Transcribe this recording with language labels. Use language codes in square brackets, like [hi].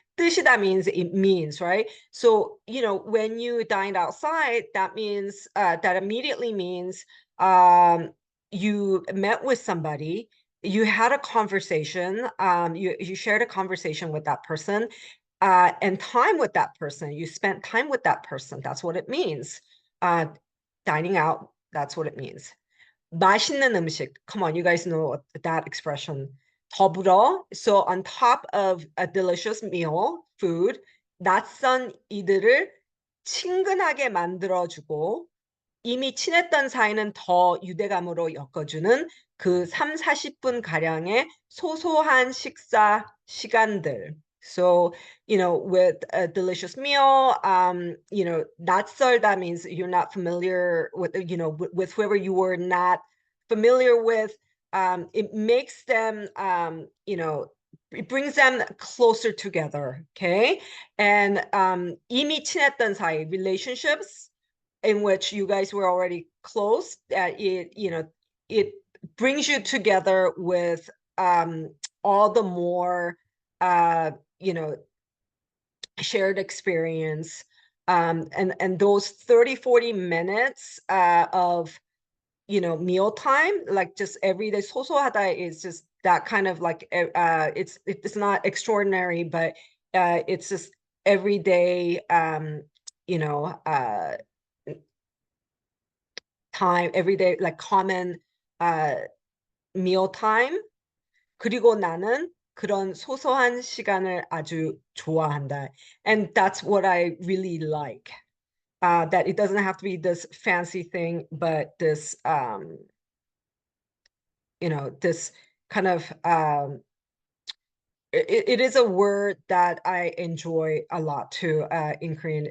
[en] 뜻이다 means it means, right? So, you know, when you dined outside, that means that immediately means you met with somebody, you had a conversation, you shared a conversation with that person, and time with that person. You spent time with that person. That's what it means. Dining out, that's what it means. [ko] 맛있는 음식. [en] Come on, you guys know that expression. [ko] 더불어. [en] So on top of a delicious meal, food, [ko] 낯선 이들을 친근하게 만들어주고 이미 친했던 사이는 더 유대감으로 엮어주는 그 3, 40분 가량의 소소한 식사 시간들. [en] So, you know, with a delicious meal, you know, 낯설다 means you're not familiar with, you know, with whoever you were not familiar with. It makes them, you know, it brings them closer together, okay? And [ko] 이미 친했던 사이, [en] relationships, in which you guys were already close, that it, you know, it brings you together with all the more you know, shared experience, and those 30-40 minutes of, you know, mealtime, like just every day 소소하다 is just that kind of like it's not extraordinary, but it's just everyday you know, time, everyday, like common meal time. [ko] 그리고 나는 그런 소소한 시간을 아주 좋아한다. [en] And that's what I really like. That it doesn't have to be this fancy thing, but this, you know, this kind of, it is a word that I enjoy a lot too, in Korean.